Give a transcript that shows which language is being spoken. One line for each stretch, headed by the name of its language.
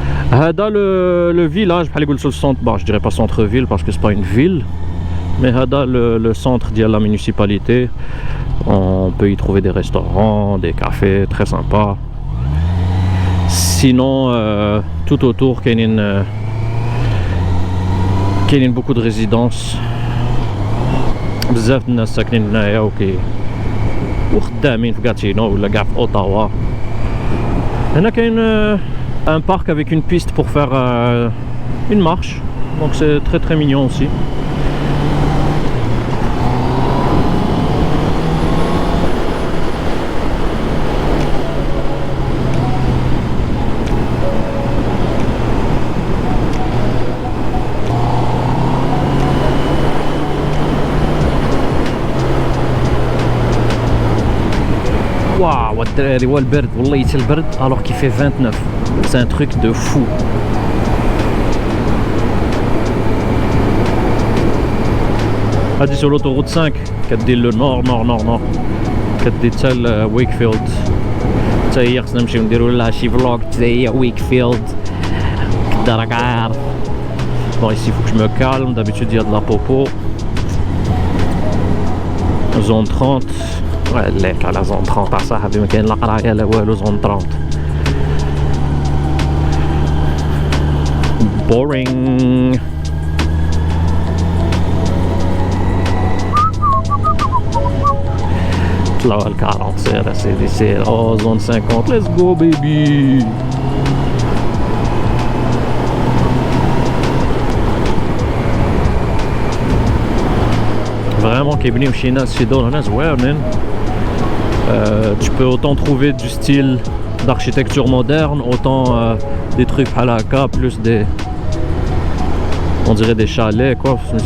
French: Dans le village, je dirais pas centre-ville parce que c'est pas une ville, mais dans le centre de la municipalité, on peut y trouver des restaurants, des cafés très sympas. Sinon, tout autour, il y a beaucoup de résidences.
Arabic: بزاف الناس ساكنين هنايا وخدامين في غاتينو ولا كاع في اوتاوا. هنا كاين
French: un parc avec une piste pour faire une marche, donc c'est très mignon aussi.
Arabic: Waouh, الدراري والبرد والله حتى البرد
French: alors qu'il fait 29. C'est un truc de fou.
Arabic: هادي
French: sur l'autoroute 5
Arabic: كدير
French: le nord
Arabic: كدير حتى ويكفيلد. حتى هي خصنا نمشيو نديرو لها شي فلوق حتى هي ويكفيلد. كدا راك عارف.
French: Bon, ici il faut que je me calme, d'habitude il y a de la popo. Zone 30.
Arabic: Ouais, ليك على زون 30 اصاحبي ما كاين لا قرايه لا والو زون 30.
English: Boring.
Arabic: طلعوا على 40 سير سيدي سير.
English: Oh, zone 50, let's go baby.
Arabic: Vraiment كيبنيو شي ناس شي دور هنا زوينين.
French: Tu peux autant trouver du style d'architecture moderne, autant des trucs halaka, plus des... On dirait des chalets, quoi.